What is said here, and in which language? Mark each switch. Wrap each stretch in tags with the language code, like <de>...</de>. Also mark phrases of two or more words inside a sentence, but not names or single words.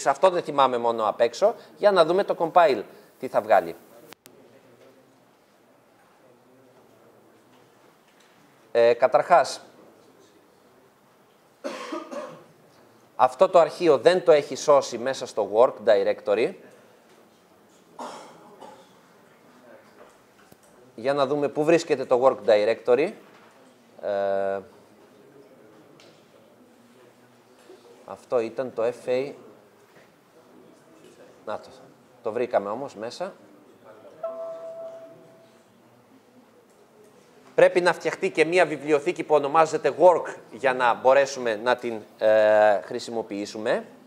<el>Αυτό δεν θυμάμαι μόνο απ' έξω. Για να δούμε το compile τι θα βγάλει. Καταρχάς, αυτό το αρχείο δεν το έχει σώσει μέσα στο</el> <en>work directory.</en> <el>Για να δούμε πού βρίσκεται το</el> <en>work directory.</en> <el>Αυτό ήταν το FA. Να το βρήκαμε όμως μέσα. Πρέπει να φτιαχτεί και μία βιβλιοθήκη που ονομάζεται Work για να μπορέσουμε να την χρησιμοποιήσουμε.</el>